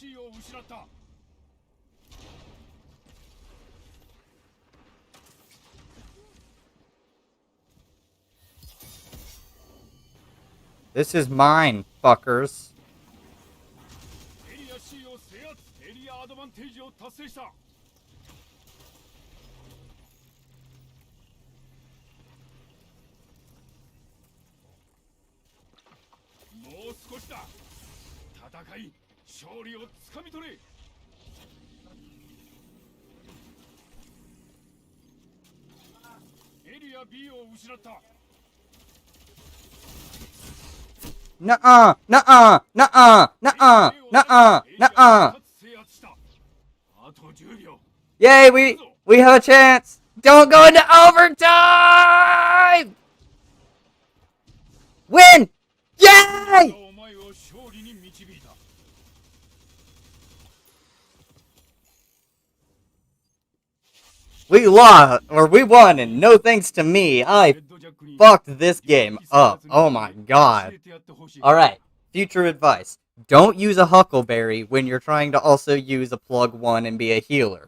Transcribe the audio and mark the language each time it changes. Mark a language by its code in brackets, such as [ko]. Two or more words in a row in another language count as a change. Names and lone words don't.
[ja] 失った [en] This is mine, fuckers. [ja] エリア C を制圧エリアアドバンテージを達成した もう少しだ戦い勝利をつかみ取れエリア B を失った [en] Nuh-uh, nuh-uh, nuh-uh, nuh-uh, nuh-uh, nuh-uh. [ja] 制圧したあと10秒 [en] Yay, we have a chance. Don't go into overtime. Win! Yay! [ja] お前を勝利に導いた [en] We lost, or we won, and no thanks to me. I fucked this game up. Oh my god. Alright, future advice. Don't use a Huckleberry when you're trying to also use a plug 1 and be a healer.